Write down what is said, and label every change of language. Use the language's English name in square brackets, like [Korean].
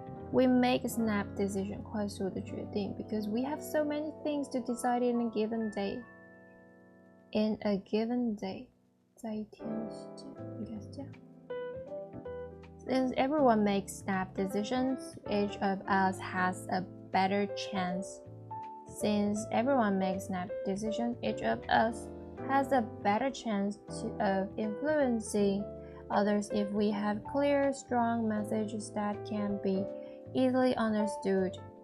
[English] We make a snap decision, [Chinese] 快速的决定 [English] because we have so many things to decide in a given day. In a given day. [Chinese] 在一天的时间，应该是这样。 [English] Since everyone makes snap decisions, each of us has a better chance. Since everyone makes snap decisions, each of us has a better chance of influencing others if we have clear, strong messages that can be easily understood.